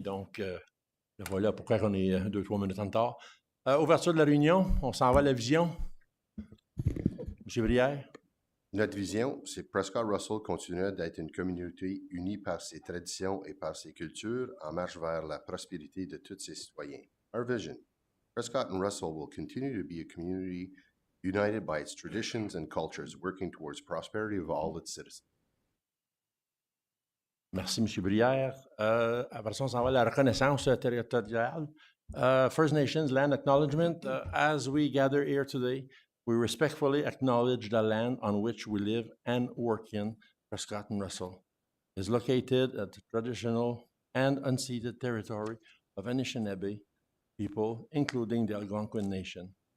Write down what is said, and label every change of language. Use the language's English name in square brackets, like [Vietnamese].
[French] Donc, voilà pourquoi on est 2-3 minutes en retard. Ouverture de la réunion, on s'en va à la vision. M. Brière. Notre vision, c'est Prescott-Russell continuer d'être une communauté unie par ses traditions et par ses cultures en marche vers la prospérité de tous ses citoyens. [English] Our vision, Prescott and Russell will continue to be a community united by its traditions and cultures, working towards prosperity of all its citizens. [French] Merci, M. Brière. Après ça, on s'en va à la reconnaissance territoriale. [English] First Nations Land Acknowledgement. As we gather here today, we respectfully acknowledge the land on which we live and work in, Prescott and Russell. It is located at the traditional and unceded territory of Anishinaabe people, including the Algonquin Nation.